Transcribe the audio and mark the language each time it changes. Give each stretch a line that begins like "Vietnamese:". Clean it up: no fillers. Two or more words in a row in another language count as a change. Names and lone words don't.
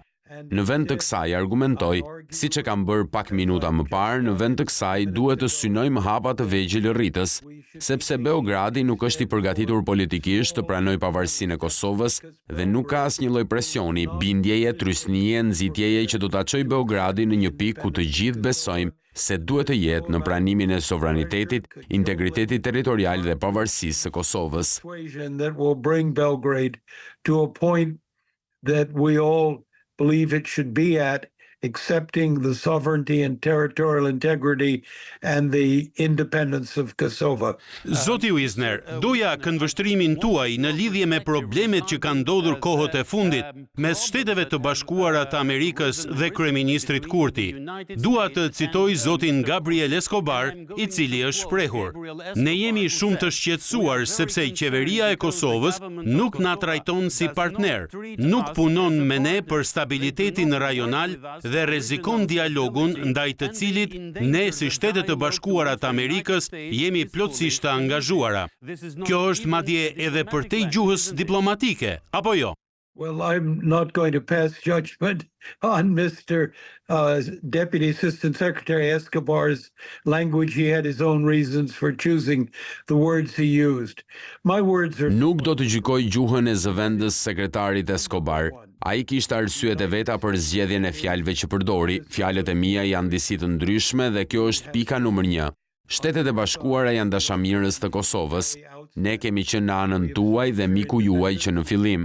Albanian: Në vend të kësaj argumentoj, siç e kam bërë pak minuta më parë, në vend të kësaj duhet të synojmë hapa të vegjël rritës, sepse Beogradi nuk është i përgatitur politikisht të pranojë pavarësinë e Kosovës dhe nuk ka asnjë lloj presioni, bindjeje, trysnie, nxitjeje që do ta çojë Beogradin në një pikë ku të gjithë besojmë se duhet të jetë në pranimin e sovranitetit, integritetit territorial dhe pavarësisë së Kosovës.
English: that we all believe it should be at, accepting the sovereignty and territorial integrity and the independence of Kosovo.
Albanian: Zoti Wisner, doja këndvështrimin tuaj në lidhje me problemet që kanë ndodhur kohët e fundit mes Shteteve të Bashkuara të Amerikës dhe kryeministrit Kurti. Dua të citoj zotin Gabriel Escobar, i cili është shprehur: "Ne jemi shumë të shqetësuar sepse qeveria e Kosovës nuk na trajton si partner, nuk punon me ne për stabilitetin rajonal dhe rrezikon dialogun ndaj të cilit ne si Shtetet të Bashkuara të Amerikës jemi plotësisht të angazhuara." Kjo është madje edhe përtej gjuhës diplomatike, apo jo?
English: Well, I'm not going to pass judgment on Mr. Deputy Assistant Secretary Escobar's language. He had his own reasons for choosing the words he used. My words are...
Albanian: Nuk do të gjykoj gjuhën e zëvendës sekretarit Escobar. Ai kishte arsyet e veta për zgjedhjen e fjalëve që përdori. Fjalët e mia janë disi të ndryshme dhe kjo është pika numër 1. Shtetet e Bashkuara janë dashamirës të Kosovës. Ne kemi qenë në anën tuaj dhe miku juaj që në fillim.